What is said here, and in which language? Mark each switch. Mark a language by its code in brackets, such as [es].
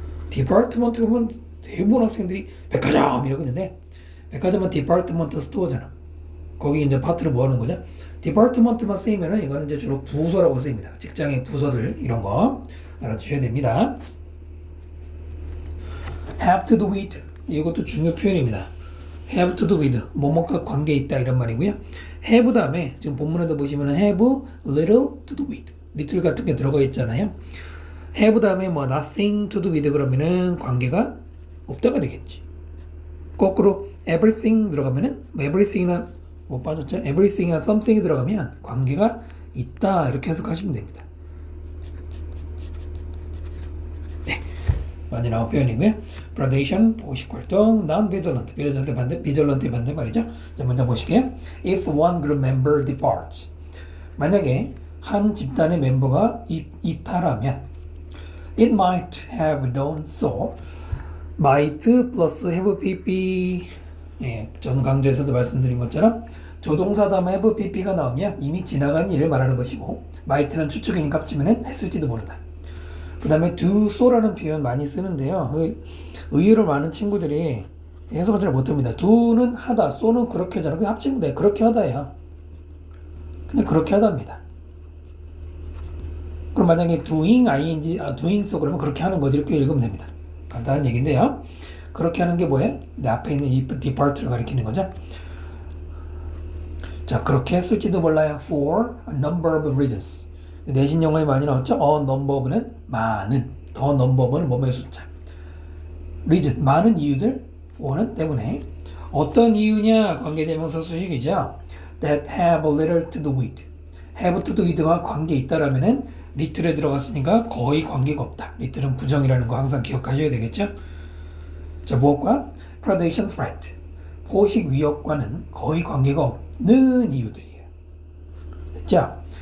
[ko] department 보면 대부분 학생들이 백화점 이러고 있는데 백화점은 department store잖아. 거기 이제 파트를 뭐 하는 거냐? 디파트먼트만 쓰이면은 이거는 이제 주로 부서라고 쓰입니다. 직장의 부서들 이런 거 알아두셔야 됩니다. [en] have to do with [ko] 이것도 중요 표현입니다. have to do with 뭐뭐과 관계 있다 이런 말이고요. have 다음에 지금 본문에도 보시면은 [en] have little to do with little [ko] 같은 게 들어가 있잖아요. have 다음에 뭐 [en] nothing to do with [ko] 그러면은 관계가 없다가 되겠지. 거꾸로 everything 들어가면은 뭐 everything이나 뭐 빠졌죠? everything이나 something이 들어가면 관계가 있다 이렇게 해석하시면 됩니다. 네, 많이 나온 표현이고요. predation 포식활동, non-vigilant vigilant의 반대 말이죠. 자, 먼저 보실게요. [en] If one group member departs, [ko] 만약에 한 집단의 멤버가 이탈하면, [en] it might have done so. might 플러스 have pp. [ko] 예, 전 강조에서도 말씀드린 것처럼 조동사 다음에 have pp가 나오면 이미 지나간 일을 말하는 것이고, might는 추측인 값이면 했을지도 모른다. 그 다음에 do so라는 표현 많이 쓰는데요. 의외로 많은 친구들이 해석을 잘 못합니다. do는 하다, so는 그렇게 하잖아. 그 합치면 돼. 그렇게 하다야. 그냥 그렇게 하다입니다. 그럼 만약에 [en] doing doing so [ko] 그러면 그렇게 하는 거 이렇게 읽으면 됩니다. 간단한 얘기인데요. 그렇게 하는 게 뭐예요? 내 앞에 있는 이 depart를 가리키는 거죠. 자, 그렇게 했을지도 몰라요. [en] For a number of reasons. [ko] 내신 영어에 많이 나왔죠. [en] a number of는 [ko] 많은, [en] the number of는 [ko] 뭐뭐의 숫자. reason, 많은 이유들, for는 때문에. 어떤 이유냐? 관계대명사 수식이죠. [en] that have a little to do with. [ko] have to do with가 관계 있다라면은 little에 들어갔으니까 거의 관계가 없다. little은 부정이라는 거 항상 기억하셔야 되겠죠. 자, 무엇과? predation threat. 포식 위협과는 거의 관계가 없는 이유들이에요. 됐죠?